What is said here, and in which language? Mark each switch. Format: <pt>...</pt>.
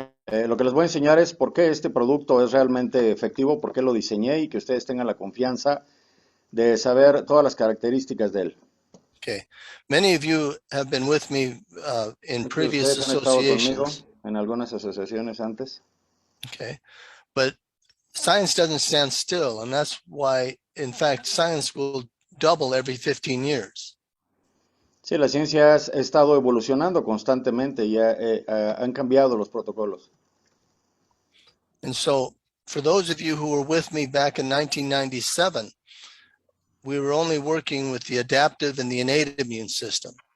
<es>Lo que les voy a enseñar es por qué este producto es realmente efectivo, por qué lo diseñé y que ustedes tengan la confianza de saber todas las características de él.</es> <en>Okay, many of you have been with me in previous</en> <es>Ustedes han estado conmigo</es> <en>associations.</en> <es>en algunas asociaciones antes.</es> <en>Okay, but science doesn't stand still, and that's why, in fact, science will double every 15 years.</en> <es>Sí, la ciencia ha estado evolucionando constantemente y han cambiado los protocolos.</es> <en>And so, for those of you who were with me back in 1997, we were only working with the adaptive and the innate immune system.</en>